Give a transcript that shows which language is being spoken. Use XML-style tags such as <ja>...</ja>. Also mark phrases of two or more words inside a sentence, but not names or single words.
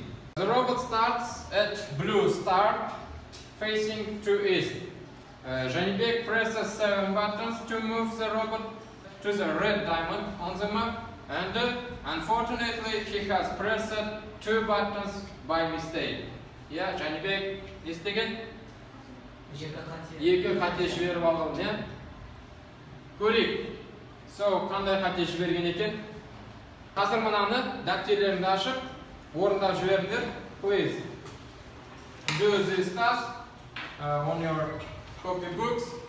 <en>The robot starts at blue start, facing to east. Janibek presses 7 buttons to move the robot to the red diamond on the map, and unfortunately he has pressed 2 buttons by mistake. Yeah, Janibek is taken.</en> <kk>Екі қате жіберіп алған, иә? Көрейік. So, қандай қате жіберген екен? Қазір мынаны дәптерлеріңді ашып, орындап жіберіңдер.</kk> <en>Please do this task on your copybooks.</en>